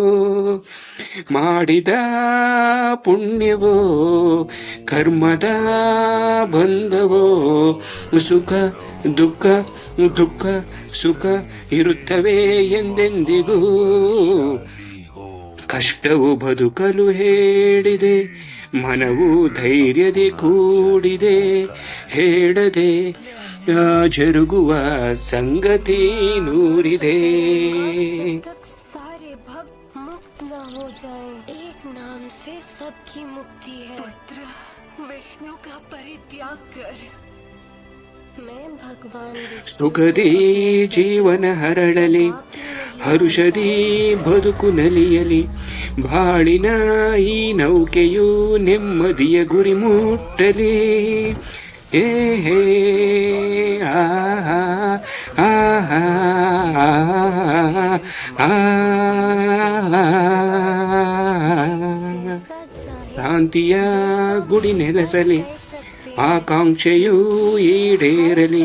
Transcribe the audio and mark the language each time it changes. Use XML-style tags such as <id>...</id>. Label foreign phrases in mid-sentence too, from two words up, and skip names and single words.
<kn>ಮಾಡಿದ ಪುಣ್ಯವೋ ಕರ್ಮದ ಬಂಧವೋ, ಸುಖ ದುಃಖ ದುಃಖ ಸುಖ ಇರುತ್ತವೆ ಎಂದೆಂದಿಗೂ. ಕಷ್ಟವು ಬದುಕಲು ಹೇಳಿದೆ, ಮನವು ಧೈರ್ಯದಿ ಕೂಡಿದೆ, ಹೇಳದೆ ಜರುಗುವ ಸಂಗತಿ ನೂರಿದೆ.</kn> <hi>सारे भक्त मुक्त न हो जाए, एक नाम से सबकी मुक्ति है. पुत्र विष्णु का परित्याग कर, मैं भगवान</hi> <kn>ಸುಖದಿ ಜೀವನ ಹರಳಲಿ, ಹರುಷದಿ ಬದುಕು ನಲಿಯಲಿ. ಬಾಳಿನ ಈ ನೌಕೆಯು ನೆಮ್ಮದಿಯ ಗುರಿ ಮುಟ್ಟಲಿ. ಹೇ ಹೇ ಆಹಾ ಆಹಾ ಶಾಂತಿಯ ಗುಡಿ ನೆಲೆಸಲಿ, ಆಕಾಂಕ್ಷೆಯು ಈಡೇರಲಿ.</kn>